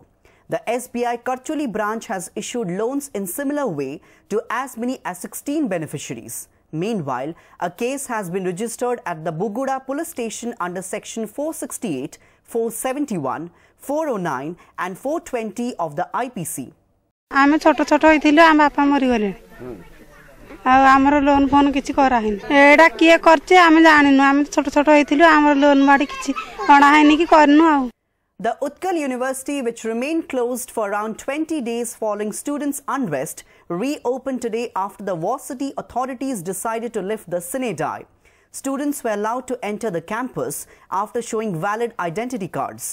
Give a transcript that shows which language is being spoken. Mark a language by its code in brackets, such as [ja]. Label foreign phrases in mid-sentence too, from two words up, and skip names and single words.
[en] The SBI Korcholi branch has issued loans in similar way to as many as 16 beneficiaries. Meanwhile, a case has been registered at the Buguda police station under section 468, 471, 409 and 420 of the IPC. [or] ଆମେ ଛୋଟ ଛୋଟ ହୋଇଥିଲୁ ଆମ ବାପା ମରି ଗଲେ ଆ ଆମର ଲୋନ ଫୋନ କିଛି କରା ହିନ ଏଡ଼ା କିଏ କରଛେ ଆମେ ଜାଣିନୁ ଆମେ ଛୋଟ ଛୋଟ ହୋଇଥିଲୁ ଆମର ଲୋନ ବାଡ଼ି କିଛି କୋନା ହୈନି କି କରନୁ ଆ. [en] The Ithaca University, which remained closed for around 20 days following students' unrest, reopened today after the varsity authorities decided to lift the sine die. Students were allowed to enter the campus after showing valid identity cards.